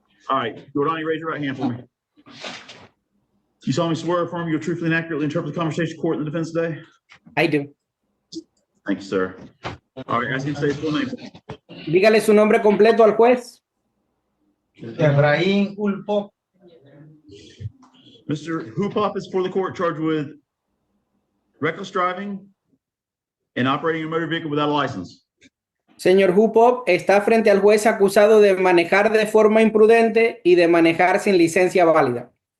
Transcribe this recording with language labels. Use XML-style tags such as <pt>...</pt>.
<en>All right, Jordani, raise your right hand for me. You solemnly swear or affirm you'll truthfully and accurately interpret the conversation court in the defense today? I do. Thank you, sir. All right, ask you to say his full name.</en> <es>Dígale su nombre completo al juez. Efraín Ulpo.</es> <en>Mr. Hupop is for the court charged with reckless driving and operating a motor vehicle without a license.</en> <es>Señor Hupop está frente al juez acusado de manejar de forma imprudente y de manejar sin licencia válida.</es>